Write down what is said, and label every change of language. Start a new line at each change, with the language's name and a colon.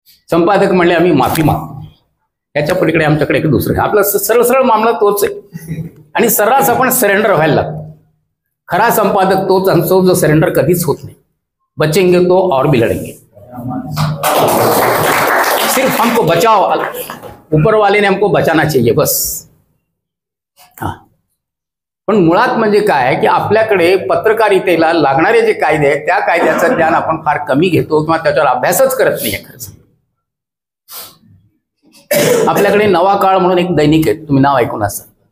Marathi: संपादक म्हणले आम्ही माफी मागतो. याच्या पलीकडे आमच्याकडे एक दुसरं आपला सरळ सरळ मामला तोच आहे आणि सर्रास आपण सरेंडर व्हायला लागतो. खरा संपादक तोच असतो जो सरेंडर कधीच होत नाही.
Hindi: बचेंगे तो और भी लढेंगे. सिर्फ हमको बचाओ, ऊपर वाले ने हमको बचाना चाहिए बस.
Marathi: हा, पण मुळात म्हणजे काय की आपल्याकडे पत्रकारितेला लागणारे जे कायदे आहेत त्या कायद्याचं ज्ञान आपण फार कमी घेतो किंवा त्याच्यावर अभ्यासच करत नाही. खरंच आपल्याकडे नवा काळ म्हणून एक दैनिक आहे, तुम्ही नाव ऐकून असाल.